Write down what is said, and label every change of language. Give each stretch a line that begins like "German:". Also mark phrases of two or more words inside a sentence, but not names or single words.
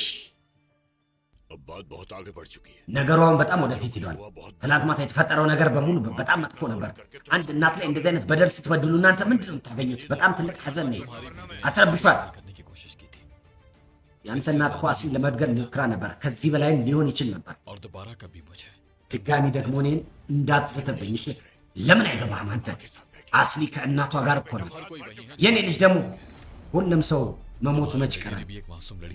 Hindi: अब बात बहुत आगे बढ़ चुकी है।
Amharic: ነገሯን በጣም ወደፊት ሂዷል። ትናንት ማታ የተፈጠረው ነገር በሙሉ በጣም መጥፎ ነበር። አንድ እናት ላይ እንደዚህ አይነት በደል ስትበድሉ እናንተ ምንድን ነው የምታገኙት? በጣም ትልቅ ሐዘን ነው። አትረብሿት።
Hindi: करने की कोशिश की थी
Amharic: ያንተ እናት ኳሲን ለመድገል ሞክራ ነበር። ከዚህ በላይም ሊሆን ይችል ነበር።
Hindi: और दोबारा कभी मुझे
Amharic: ድጋሚ ደግሞ እኔን እንዳትስትብኝ። ለምን አይገባህም አንተ? አስሊ ከእናቷ ጋር እኮ ነው። የኔ ልጅ ደግሞ ሁሉም ሰው መሞቱ መች ይቀራል?
Hindi: भी एक मासूम लड़की